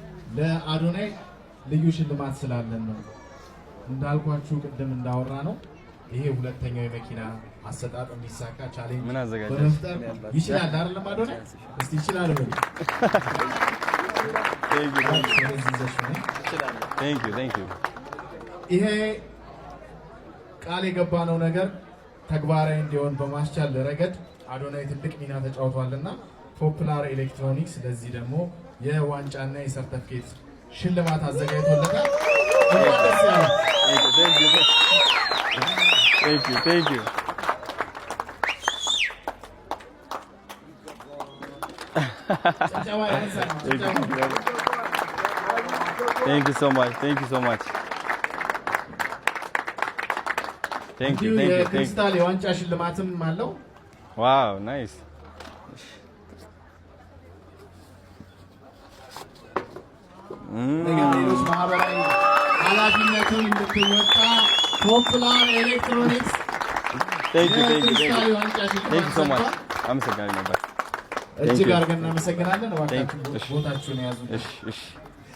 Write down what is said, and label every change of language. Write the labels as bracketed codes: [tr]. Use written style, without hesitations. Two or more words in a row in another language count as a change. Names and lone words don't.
[am] ለአዶናይ ልዩ ሽልማት ስላለን ነው። እንዳልኳችሁ ቅድም እንዳወራ ነው ይሄ ሁለተኛው የመኪና አሰጣጥ እንዲሳካ ቻሌንጅ በመፍጠር ይችላል አይደለም አዶናይ? እስቲ ይችላል ወይ? [en] Thank you. [am] ይሄ ቃል የገባነው ነገር ተግባራዊ እንዲሆን በማስቻል ረገድ አዶናይ ትልቅ ሚና ተጫውቷልና ፖፑላር ኤሌክትሮኒክስ ለዚህ ደግሞ የዋንጫና የሰርተፊኬት ሽልማት አዘጋጅቶለታል። [en] Thank you. Thank you so much. Thank you. [am] የክሪስታል የዋንጫ ሽልማትም አለው። [en] Wow, nice. [am] ሌሎች ማህበራዊ ኃላፊነቱን እንድትወጣ ፖፑላር ኤሌክትሮኒክስ [en] Thank you so much. [am] አመሰግናለሁ። እጅግ አድርገን እናመሰግናለን። እባካችሁ ቦታችሁን ያዙ። እሺ